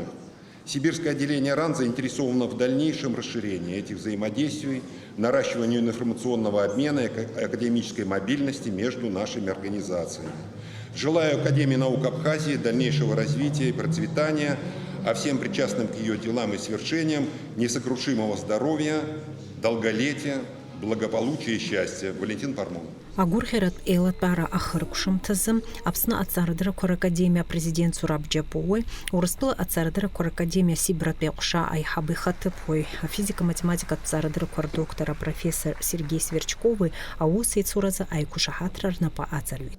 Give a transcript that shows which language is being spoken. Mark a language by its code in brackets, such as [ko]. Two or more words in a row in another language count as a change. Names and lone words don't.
[ru] Сибирское отделение РАН заинтересовано в дальнейшем расширении этих взаимодействий, наращиванию информационного обмена и академической мобильности между нашими организациями. Желаю Академии наук Абхазии дальнейшего развития и процветания, а всем причастным к ее делам и свершениям несокрушимого здоровья, долголетия, благополучия и счастья. Валентин Пармонов. [ab] Агурхерат елатбара ахыркшымтазы Аԥсны аҭҵаарадыррақәа ракадемиа президент Зураб Џьапуои, Урыстәыла аҭҵаарадыррақәа ракадемиа Сибратәи аҟәша аиҳабы ихаҭыԥуаҩ, афизика-математикатә ҭҵаарадыррақәа рдоктор апрофессор Сергеи Сверчкови аус еицуразы аиқәышаҳаҭра рнапы аҵарҩит.